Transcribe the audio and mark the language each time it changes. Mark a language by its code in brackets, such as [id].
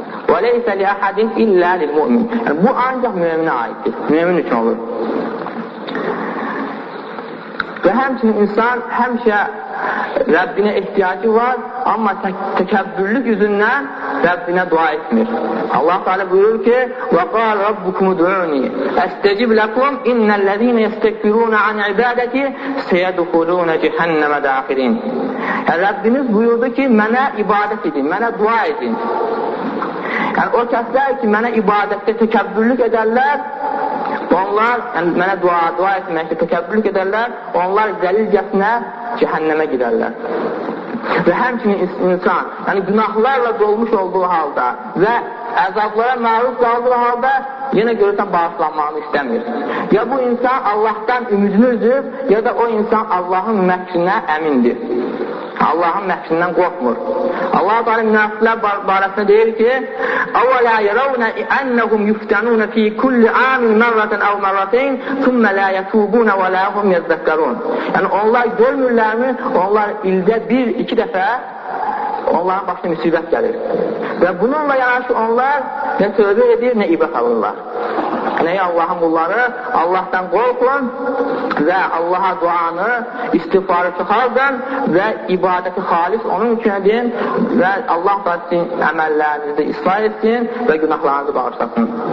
[ar] Və leysə li əhədin illə lil-mümin. [az] Yəni, bu ancaq müminə aiddir, mümin üçün olur. Və həmçinin insan həmişə Rəbbinə ehtiyacı var, amma təkəbbürlük yüzündən Rəbbinə dua etmir. Allah Teala buyurur ki, [ar] وَقَالَ رَبُّكُمُ دُعُونِي أَسْتَجِبْ لَكُمْ إِنَّ الَّذِينَ يَسْتَكْبِرُونَ عَنْ عِبَادَتِي سَيَدْخُلُونَ جَهَنَّمَ دَاخِرِينَ. [az] Rəbbiniz buyurdu ki, mənə ibadət edin, mənə dua edin. Yəni, o kəslər ki, mənə ibadətdə təkəbbürlük edərlər, onlar, yəni mənə dua etməkdə təkəbbürlük edərlər, onlar zəlilcəsinə cəhənnəmə girərlər. Və həmçinin insan, yəni günahlarla dolmuş olduğu halda və əzablara məruz qaldığı halda yenə görürsən bağışlanmağını istəmir. Ya bu insan Allahdan ümidini üzüb, ya da o insan Allahın məhkinə əmindir. Allahın məhkinindən qorxmur. Allah-u Teala münafıqlər barəsində deyir ki, [ar] أَوَلَا يَرَوْنَ أَنَّهُمْ يُفْتَنُونَ فِي كُلِّ عَامٍ مَرَّةً أَوْ مَرَّتَيْنِ ثُمَّ لَا يَتُوبُونَ وَلَا هُمْ يَذَّكَّرُونَ. [az] Yəni onlar görmürlərmi? Onlar ildə bir-iki dəfə onların başına müsibət gəlir. Və bununla yanaşı onlar nə tövbə edir, nə ibrət alırlar. Yəni, Allahın qulları, Allahdan qorxun və Allaha duanı, istiğfarı çıxardın və ibadəti xalis onun üçün edin və Allah da sizin əməllərinizi islah etsin və günahlarınızı bağışlasın.